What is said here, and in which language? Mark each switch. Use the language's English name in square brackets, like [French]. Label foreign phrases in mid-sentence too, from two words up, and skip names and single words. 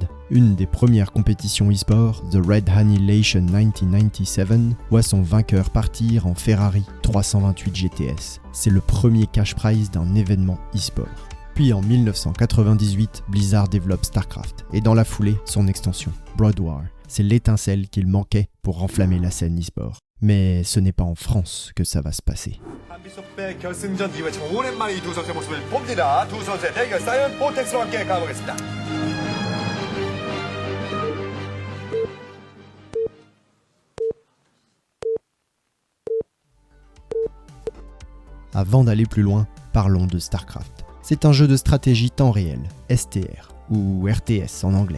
[French] Une des premières compétitions e-sport, The Red Annihilation 1997, voit son vainqueur partir en Ferrari 328 GTS. C'est le premier [English] cash prize [French] d'un événement e-sport. Puis en 1998, Blizzard développe StarCraft et dans la foulée, son extension, Broad War. C'est l'étincelle qu'il manquait pour enflammer la scène e-sport. Mais ce n'est pas en France que ça va se passer. [Korean] 결승전 이후에 참 오랜만에 이 두 선수의 모습을 봅니다. 두 선수의 대결 사이언 보텍스와 함께 가보겠습니다. [French] Avant d'aller plus loin, parlons de StarCraft. C'est un jeu de stratégie temps réel, STR, ou RTS en anglais.